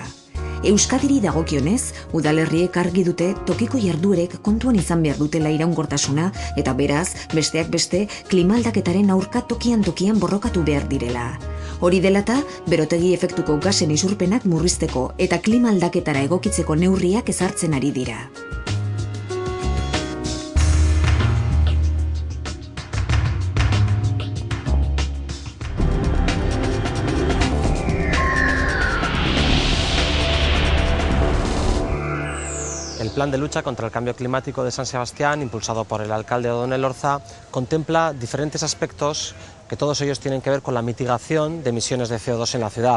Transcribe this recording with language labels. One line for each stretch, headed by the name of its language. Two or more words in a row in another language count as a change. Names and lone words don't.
Basque: Euskadiri dagokionez, udalerriek argi dute tokiko jarduerek kontuan izan behar dutela iraunkortasuna eta beraz, besteak beste, klima aldaketaren aurka tokian borrokatu behar direla. Hori dela eta, berotegi efektuko gasen isurpenak murrizteko eta klima aldaketara egokitzeko neurriak ezartzen ari dira.
Spanish: El Plan de Lucha contra el Cambio Climático de San Sebastián, impulsado por el alcalde Odón Elorza, contempla diferentes aspectos que todos ellos tienen que ver con la mitigación de emisiones de CO2 en la ciudad.